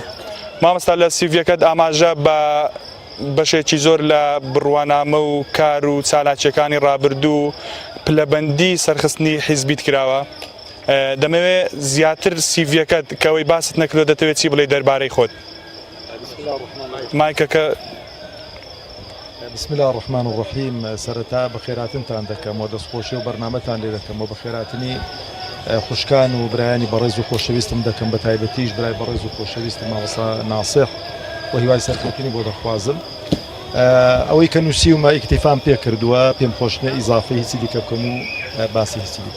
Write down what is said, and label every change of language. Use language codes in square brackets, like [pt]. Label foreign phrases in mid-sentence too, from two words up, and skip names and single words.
[ckb] مامۆستا لە CVەکەت ئاماژە بە بەشێکی زۆر لە بڕوانامە و کار و چالاکیەکانی ڕابردوو پلەبەندی سەرخستنی حیزبیت کراوە. دەمەوێت زیاتر CVەکەت کەوەی باست نەکردو دەتەوێت چی بڵێ دەربارەی خۆت؟ مایکەکە. [ar] بسم الله الرحمن الرحیم. [ckb] سەرەتا بەخێراتنتان دەکەم و دەستخۆشی و بەرنامەتان لێ دەکەم و بەخێراتنی خوشکان و برایانی بەڕێز و خۆشەویستم دەکەم، بە تایبەتیش برای بەڕێز و خۆشەویستم مامۆستا ناسح و هیوای سەرکەوتنی بۆ دەخوازم. ئەوەی کە نووسیومە ئیکتیفام پێ کردووە، پێم خۆشنە ئیزافی هیچی دیکە بکەم و باسی هیچی دیکە.